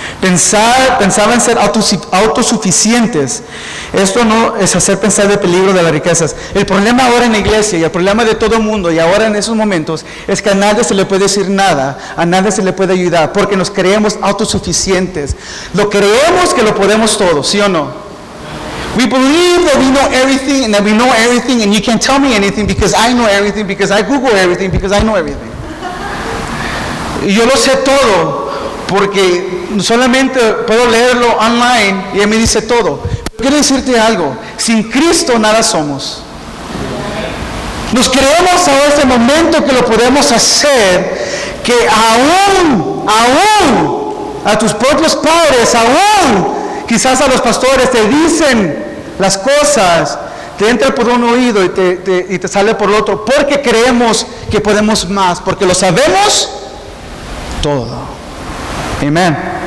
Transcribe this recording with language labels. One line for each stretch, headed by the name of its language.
Spanish: Pensaban ser autosuficientes. Esto no es hacer pensar del peligro de las riquezas. El problema ahora en la iglesia y el problema de todo el mundo y ahora en esos momentos es que a nadie se le puede decir nada, a nadie se le puede ayudar, porque nos creemos autosuficientes. Lo creemos que lo podemos todo, ¿sí o no?
English: We believe that we know everything and that we know everything and you can't tell me anything because I know everything, because I Google everything, because I know everything.
Spanish: Y yo lo sé todo porque solamente puedo leerlo online y él me dice todo. Quiero decirte algo, sin Cristo nada somos. Nos creemos a este momento que lo podemos hacer, que aún a tus propios padres, aún quizás a los pastores te dicen las cosas, te entra por un oído y te sale por el otro, porque creemos que podemos más, porque lo sabemos todo. Amén.